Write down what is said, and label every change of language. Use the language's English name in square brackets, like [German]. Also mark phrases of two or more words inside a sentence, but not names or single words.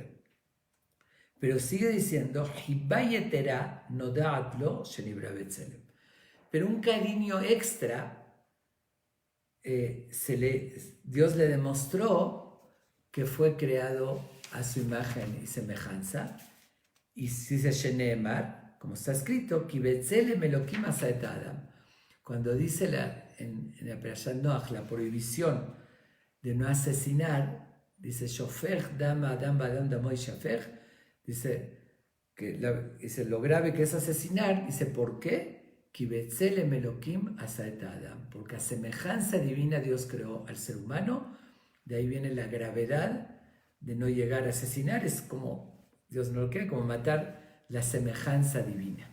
[Spanish] Pero sigue diciendo, pero un cariño extra, Dios le demostró que fue creado a su imagen y semejanza. Y dice Shenemar, como está escrito, cuando dice en la Perashat Noach la prohibición de no asesinar, dice [Hebrew] שופך דם אדם באדם דמו ישפך, [Spanish] dice lo grave que es asesinar, dice ¿por qué? Porque a semejanza divina Dios creó al ser humano. De ahí viene la gravedad de no llegar a asesinar, es como Dios no lo quiere, como matar la semejanza divina.